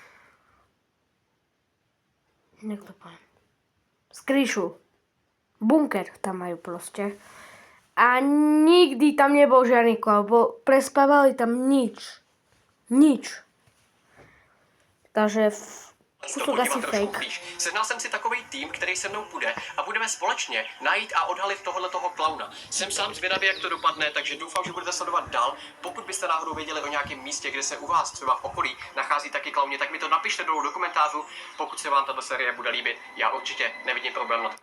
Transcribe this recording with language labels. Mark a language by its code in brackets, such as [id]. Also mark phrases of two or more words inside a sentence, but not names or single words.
[sk] Jak to poviem? Skrýšu. Bunker tam majú proste. A nikdy tam nebol žiadny klaun, bo prespávali tam nič. Takže kúsok asi fake. [cs] Sehnal jsem si takový tým, který se mnou půjde a budeme společně najít a odhalit tohoto klauna. Jsem sám zvědavý, jak to dopadne, takže doufám, že budete sledovat dál. Pokud byste náhodou věděli o nějakém místě, kde se u vás třeba v okolí nachází taky klauni, tak mi to napište dolů do komentářů. Pokud se vám tato série bude líbit, já určitě nevidím problém na to.